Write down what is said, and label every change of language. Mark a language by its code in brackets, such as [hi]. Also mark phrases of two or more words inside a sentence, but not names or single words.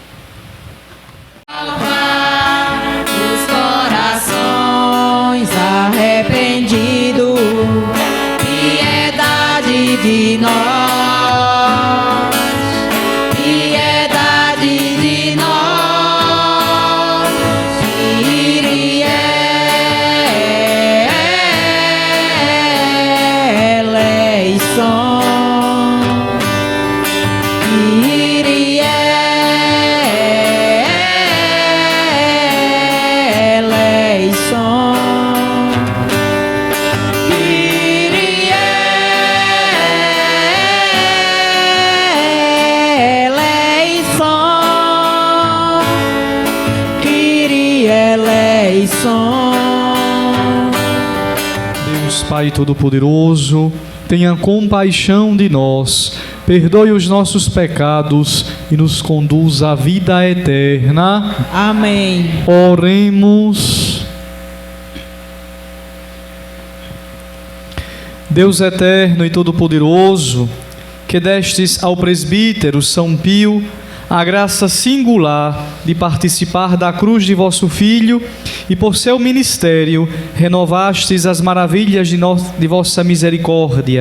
[pt] Os corações arrependidos, piedade de nós, piedade de nós, [el] Kyrie eleison, Kyrie eleison, Kyrie eleison, Kyrie eleison. [pt] Deus Pai Todo-Poderoso, tenha compaixão de nós, perdoe os nossos pecados e nos conduza à vida eterna. Amém. Oremos. Deus eterno e todo-poderoso, que destes ao presbítero São Pio a graça singular de participar da cruz de vosso Filho e por seu ministério renovastes as maravilhas de vossa misericórdia.